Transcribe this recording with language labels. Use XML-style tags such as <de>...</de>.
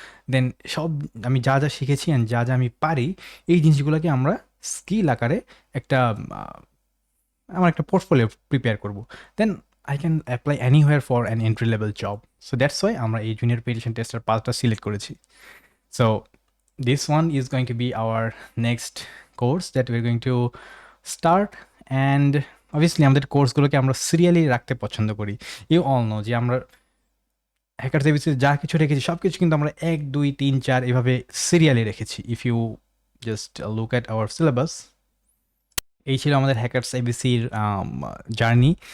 <bn>দেন সব আমি যা যা শিখেছি অ্যান্ড যা যা আমি পারি এই জিনিসগুলোকে আমরা স্কিল আকারে একটা আমার একটা পোর্টফোলিও প্রিপেয়ার করব।</bn> <en>Then I can apply anywhere for an entry level job. So that's why</en> <bn>আমরা এই জুনিয়র পেডিশন টেস্টার পাথটা সিলেক্ট করেছি।</bn> <en>সো this one is going to be our next course that we're going to start. And obviously</en> <bn>আমাদের কোর্সগুলোকে আমরা serially রাখতে পছন্দ করি।</bn> <en>you all know</en> <bn>যে আমরা হ্যাকার সার্ভিসে যা কিছু রেখেছি সব কিছু কিন্তু আমরা 1 2 3 4 এভাবে সিরিয়ালি রেখেছি।</bn> <en>if you just look at our syllabus,</en> <bn>এই ছিল আমাদের হ্যাকার্স এবিসির জার্নি।</bn>